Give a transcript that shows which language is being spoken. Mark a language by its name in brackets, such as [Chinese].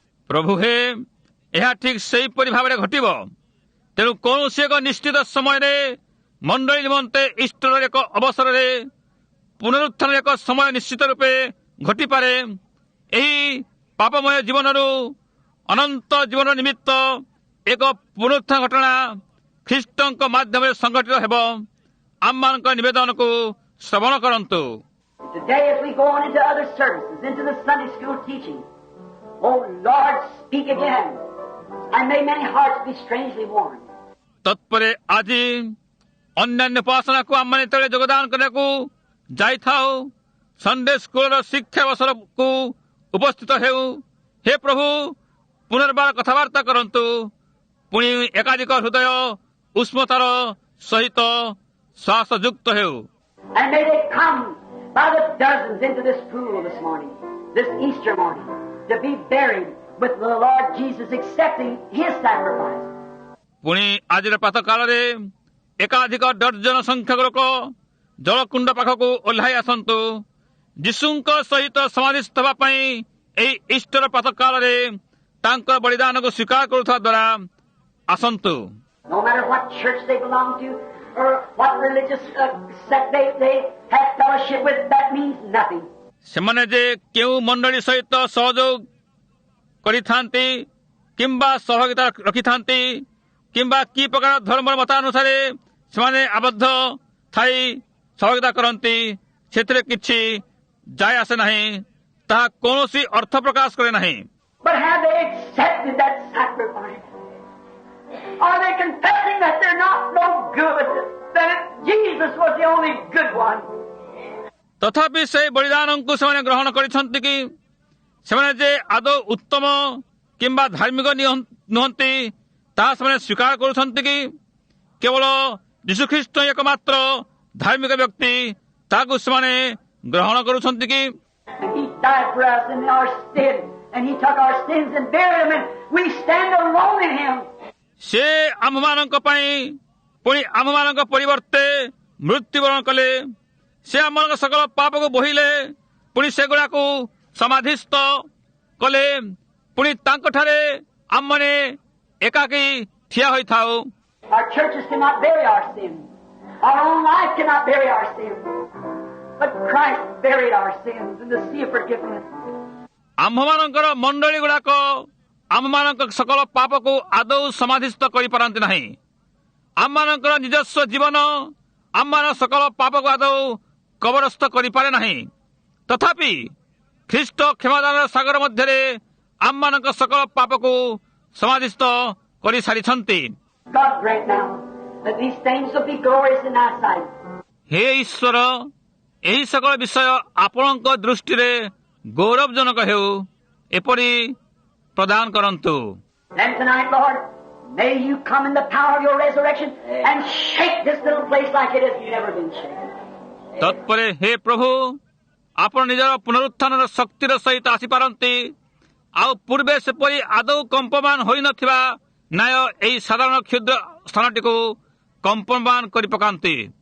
[Odia] ପ୍ରଭୁ ହେ ଏହା ଠିକ୍ ସେହିପରି ଭାବରେ ଘଟିବ ତେଣୁ କୌଣସି ଏକ ନିଶ୍ଚିତ ସମୟରେ ମଣ୍ଡଳୀ ନିମନ୍ତେ ଇଷ୍ଟର ଏକ ଅବସରରେ ପୁନରୁତ୍ଥାନର ଏକ ସମୟ ନିଶ୍ଚିତ ରୂପେ ଘଟିପାରେ ଏହି ପାପମୟ ଜୀବନରୁ ଅନନ୍ତ ଜୀବନ ନିମିତ୍ତ ଏକ ପୁନରୁତ୍ଥାନ ଘଟଣା ଖ୍ରୀଷ୍ଟଙ୍କ ମାଧ୍ୟମରେ ସଂଗଠିତ ହେବ ଆମମାନଙ୍କ ନିବେଦନକୁ ଶ୍ରବଣ କରନ୍ତୁ [English] Today as we go on into other services, into the Sunday school teaching, oh Lord, speak again, and may many hearts be strangely warmed. [Odia] ତତ୍ପରେ ଆଜି ଅନ୍ୟାନ୍ୟ ଉପାସନାକୁ ଆମମାନେ ଯେତେବେଳେ ଯୋଗଦାନ କରିବାକୁ ଯାଇଥାଉ ସଣ୍ଡେ ସ୍କୁଲର ଶିକ୍ଷା ଅବସରକୁ ଉପସ୍ଥିତ ହେଉ ହେ ପ୍ରଭୁ ପୁନର୍ବାର କଥାବାର୍ତ୍ତା କରନ୍ତୁ ପୁଣି ଏକାଧିକ ହୃଦୟ ଉଷ୍ମତାର ସହିତ ଶ୍ୱାସଯୁକ୍ତ ହେଉ [English] And may they come by the dozens into this pool this morning, this Easter morning, to be buried with the Lord Jesus, accepting His sacrifice. [Odia] ପୁଣି ଆଜିର ପ୍ରାତଃ କାଳରେ ଏକାଧିକ ଡର୍ଜନ ସଂଖ୍ୟକ ଲୋକ ଜଳକୁଣ୍ଡ ପାଖକୁ ଓହ୍ଲାଇ ଆସନ୍ତୁ ଯୀଶୁଙ୍କ ସହିତ ସମାଧିସ୍ଥ ହେବା ପାଇଁ ଏହି ଇଷ୍ଟର ପ୍ରାତଃ କାଳରେ ତାଙ୍କର ବଳିଦାନକୁ ସ୍ୱୀକାର କରୁଥିବା ଦ୍ୱାରା ଆସନ୍ତୁ [English] No matter what church they belong to or what religious sect they have fellowship with, that means nothing. [Odia] ସେମାନେ ଯେ କେଉଁ ମଣ୍ଡଳୀ ସହିତ ସହଯୋଗ କରିଥାନ୍ତି କିମ୍ବା ସହଭାଗିତା ରଖିଥାନ୍ତି କିମ୍ବା କି ପ୍ରକାର ଧର୍ମର ମତାନୁସାରେ ସେମାନେ ଆବଦ୍ଧ ଥାଇ ସହଭାଗିତା କରନ୍ତି ସେଥିରେ କିଛି ଯାଏ ଆସେ ନାହିଁ ତାହା କୌଣସି ଅର୍ଥ ପ୍ରକାଶ କରେ ନାହିଁ [English] But have they accepted that sacrifice? Are they confessing that they're not no good, that Jesus was the only good one? [Odia] ତଥାପି ସେହି ବଳିଦାନଙ୍କୁ ସେମାନେ ଗ୍ରହଣ କରିଛନ୍ତି କି ସେମାନେ ଯେ ଆଦୌ ଉତ୍ତମ କିମ୍ବା ଧାର୍ମିକ ନୁହନ୍ତି ତାହା ସେମାନେ ସ୍ୱୀକାର କରୁଛନ୍ତି କି କେବଳ ଯୀଶୁଖ୍ରୀଷ୍ଟ ଏକମାତ୍ର ଧାର୍ମିକ ବ୍ୟକ୍ତି ତାହାକୁ ସେମାନେ ଗ୍ରହଣ କରୁଛନ୍ତି କି [English] And He died for us in our sin, and He took our sins and buried them, and we stand alone in Him. [Odia] ସେ ଆମ୍ଭମାନଙ୍କ ପାଇଁ ପୁଣି ଆମ୍ଭମାନଙ୍କ ପରିବର୍ତ୍ତେ ମୃତ୍ୟୁବରଣ କଲେ। ସେ ଆମମାନଙ୍କ ସକଳ ପାପକୁ ବୋହିଲେ, ପୁଣି ସେଗୁଡ଼ାକୁ ସମାଧିସ୍ଥ କଲେ। ପୁଣି ତାଙ୍କଠାରେ ଆମମାନେ ଏକାକୀ ଠିଆ ହୋଇଥାଉ। [English] Our churches cannot bury our sins. Our own life cannot bury our sins. But Christ buried our sins in the sea of forgiveness. [Odia] ଆମ୍ଭମାନଙ୍କର ମଣ୍ଡଳୀ ଗୁଡ଼ାକ ଆମମାନଙ୍କ ସକଳ ପାପକୁ ଆଦୌ ସମାଧିସ୍ଥ କରିପାରନ୍ତି ନାହିଁ। ଆମମାନଙ୍କର ନିଜସ୍ୱ ଜୀବନ ଆମମାନଙ୍କ ସକଳ ପାପକୁ ଆଦୌ କବରସ୍ଥ କରିପାରେ ନାହିଁ। ତଥାପି ଖ୍ରୀଷ୍ଟ କ୍ଷମାଦାନର ସାଗର ମଧ୍ୟରେ ଆମମାନଙ୍କ ସକଳ ପାପକୁ ସମାଧିସ୍ଥ କରିସାରିଛନ୍ତି। [English] God grant now that these things will be glorious in thy sight. [Odia] ହେ ଈଶ୍ୱର, ଏହି ସକଳ ବିଷୟ ଆପଣଙ୍କ ଦୃଷ୍ଟିରେ ଗୌରବଜନକ ହେଉ, ଏପରି ପ୍ରଦାନ କରନ୍ତୁ। [English] Then tonight, Lord, may you come in the power of your resurrection and shake this little place like it has never been shaken. [Odia] ତତ୍ପରେ ହେ ପ୍ରଭୁ, ଆପଣ ନିଜର ପୁନରୁତ୍ଥାନର ଶକ୍ତିର ସହିତ ଆସିପାରନ୍ତି, ଆଉ ପୂର୍ବେ ସେପରି ଆଦୌ କମ୍ପମାନ ହୋଇନଥିବା ନ୍ୟାୟ ଏହି ସାଧାରଣ କ୍ଷୁଦ୍ର ସ୍ଥାନଟିକୁ କମ୍ପମାନ କରି ପକାନ୍ତି।